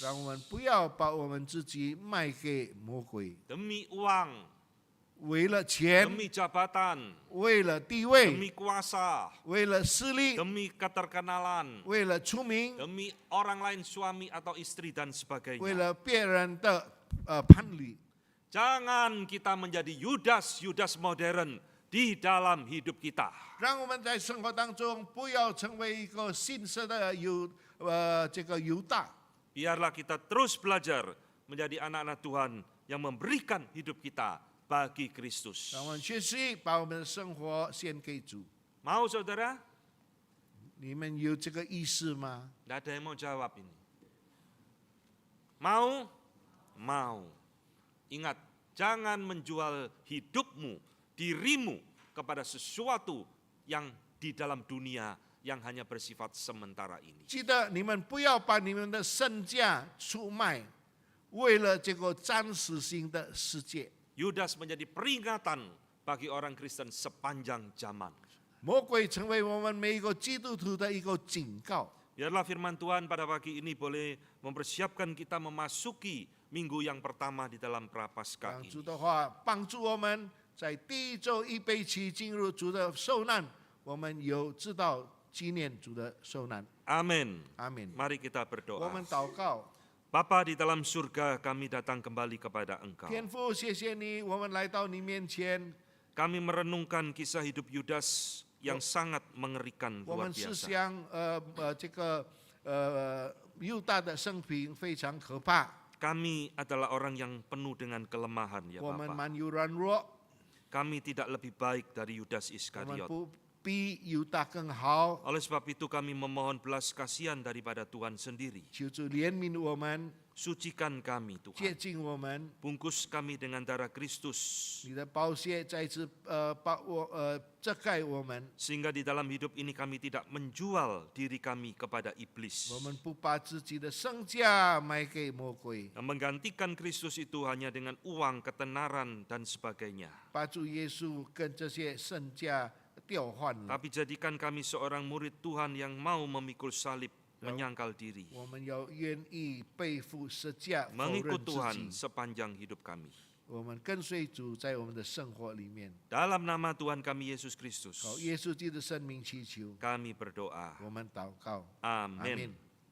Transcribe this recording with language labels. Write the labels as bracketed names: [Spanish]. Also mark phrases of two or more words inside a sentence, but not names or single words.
[Chinese] 让我们不要把我们自己卖给魔鬼， [Indonesian] Demi uang, [Chinese] 为了钱， [Indonesian] demi jabatan, [Chinese] 为了地位， [Indonesian] demi kuasa, [Chinese] 为了势力， [Indonesian] demi keterkenalan, [Chinese] 为了出名， [Indonesian] demi orang lain suami atau istri dan [Chinese] 为 [Indonesian] sebagainya. [Chinese] 了别人的伴侣。 [Indonesian] Jangan kita menjadi Yudas-Yudas modern di dalam hidup kita. [Chinese] 让我们在生活当中不要成为一个信色的这个犹大， [Indonesian] Biarlah kita terus belajar menjadi anak-anak Tuhan yang memberikan hidup kita bagi Kristus. [Chinese] 让我们学习把我们的生活献给主。 [Indonesian] Mau saudara? [Chinese] 你们有这个意识吗？ [Indonesian] Tidak ada yang mau jawab ini. Mau? Mau. Ingat, jangan menjual hidupmu, dirimu kepada sesuatu yang di dalam dunia yang hanya bersifat sementara ini. [Chinese] 记得你们不要把你们的身价出卖，为了这个暂时性的世界。 [Indonesian] Yudas menjadi peringatan bagi orang Kristen sepanjang zaman. [Chinese] 魔鬼成为我们每一个基督徒的一个警告。 [Indonesian] Biarlah firman Tuhan pada pagi ini boleh mempersiapkan kita memasuki minggu yang pertama di dalam Prapaskah [Chinese] 让 [Indonesian] ini. [Chinese] 主的话帮助我们在第一周预备期进入主的受难，我们有知道纪念主的受难。 [Indonesian] Amin. [Chinese] 阿门。 [Indonesian] Mari kita [Chinese] 我 [Indonesian] berdoa. [Chinese] 们祷告， [Indonesian] Bapa di dalam surga, kami datang kembali kepada Engkau. [Chinese] 天父，谢谢你，我们来到你面前， [Indonesian] Kami merenungkan kisah hidup Yudas yang sangat mengerikan [Chinese] 我 [Indonesian] luar [Chinese] 们思 [Indonesian] biasa. [Chinese] 想这个犹大的生平非常可怕， [Indonesian] Kami adalah orang yang penuh dengan kelemahan ya [Chinese] 我们 [Indonesian] Bapa. [Chinese] 蛮有软弱， [Indonesian] Kami tidak lebih baik dari Yudas [Chinese] 我们 [Indonesian] Iskariot. [Chinese] 不比犹大更好。 [Indonesian] Oleh sebab itu kami memohon belas kasihan daripada Tuhan sendiri. [Chinese] 求主怜悯我们， [Indonesian] Sucikan kami Tuhan. [Chinese] 洁净我们， [Indonesian] Bungkus kami dengan darah Kristus. [Chinese] 你的宝血再次遮盖我们， [Indonesian] Sehingga di dalam hidup ini kami tidak menjual diri kami kepada iblis. [Chinese] 我们不把自己的身价卖给魔鬼， [Indonesian] Menggantikan Kristus itu hanya dengan uang, ketenaran, dan sebagainya. [Chinese] 把主耶稣跟这些身价调换了。 [Indonesian] Tapi jadikan kami seorang murid Tuhan yang mau memikul salib, menyangkal diri. [Chinese] 我们要愿意背负十架，否 [Indonesian] Mengikut [Chinese] 认自 [Indonesian] Tuhan [Chinese] 己。 [Indonesian] sepanjang hidup kami. [Chinese] 我们跟随主，在我们的生活里面， [Indonesian] Dalam nama Tuhan kami Yesus Kristus, [Chinese] 靠耶稣基督的生命祈求， [Indonesian] kami berdoa. [Chinese] 我们祷告。 [Indonesian] Amin. Amin.